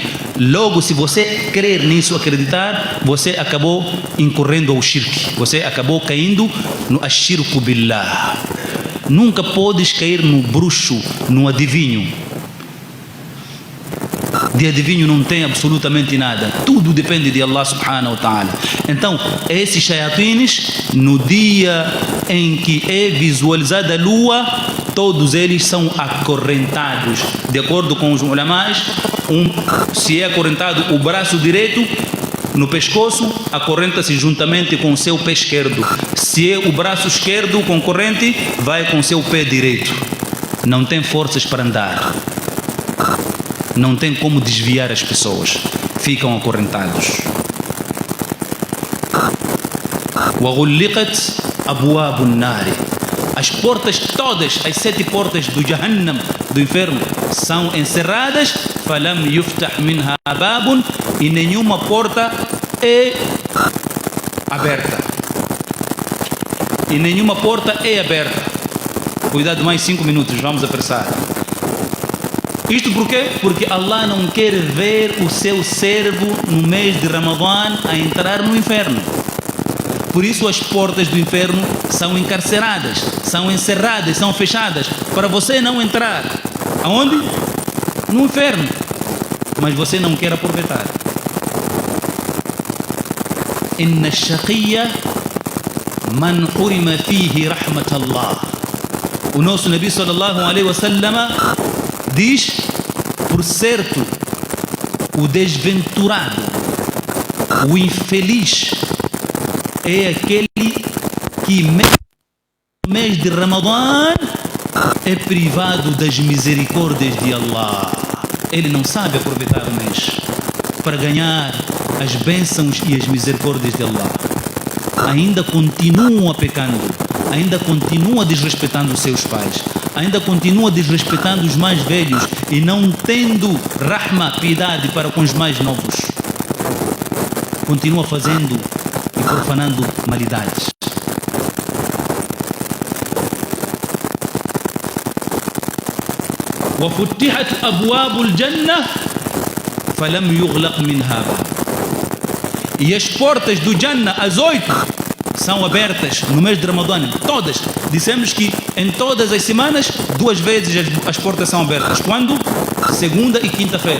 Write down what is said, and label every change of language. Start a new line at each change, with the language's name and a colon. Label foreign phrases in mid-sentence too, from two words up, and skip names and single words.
Portuguese: Logo, se você crer nisso, acreditar, você acabou incorrendo ao shirk. Você acabou caindo no
Arabic: الشرك بالله.
Portuguese: Nunca podes cair no bruxo, no adivinho. De adivinho não tem absolutamente nada. Tudo depende de Allah
Arabic: سبحانه وتعالى.
Portuguese: Então, esses shayatines, no dia em que é visualizada a lua, todos eles são acorrentados. De acordo com os ulamás, se é acorrentado o braço direito no pescoço, a corrente se juntamente com o seu pé esquerdo. Se é o braço esquerdo com corrente, vai com o seu pé direito. Não tem forças para andar. Não tem como desviar as pessoas. Ficam acorrentados.
Arabic: وَغُلِّقَتْ أَبْوَابُ النَّارِ.
Portuguese: As portas todas, as 7 portas do Jahannam, do inferno, são encerradas.
Arabic: فَلَمْ يُفْتَحْ مِنْهَا بَابٌ.
Portuguese: E nenhuma porta é aberta. E nenhuma porta é aberta. Cuidado, mais 5 minutos, vamos apressar. Isto por quê? Porque Allah não quer ver o seu servo no mês de Ramadã a entrar no inferno. Por isso as portas do inferno são encarceradas, são encerradas, são fechadas, para você não entrar. Aonde? No inferno. Mas você não quer aproveitar.
Arabic: إن الشقي من حرم فيه رحمة الله.
Portuguese: O nosso Nabi
Arabic: صلى الله عليه وسلم
Portuguese: diz: por certo, o desventurado, o infeliz, é aquele que no mês de Ramadã é privado das misericórdias de Allah. Ele não sabe aproveitar o mês para ganhar as bênçãos e as misericórdias de Allah. Ainda continua pecando, ainda continua desrespeitando os seus pais, ainda continua desrespeitando os mais velhos e não tendo rahma, piedade para com os mais novos. Continua fazendo e profanando malidades.
Arabic: وفتحت أبواب الجنة فلم يغلق منها باب.
Portuguese: E as portas do Jannah, as 8, são abertas no mês de Ramadã, todas. Dissemos que em todas as semanas, 2 vezes as portas são abertas. Quando? Segunda e quinta-feira.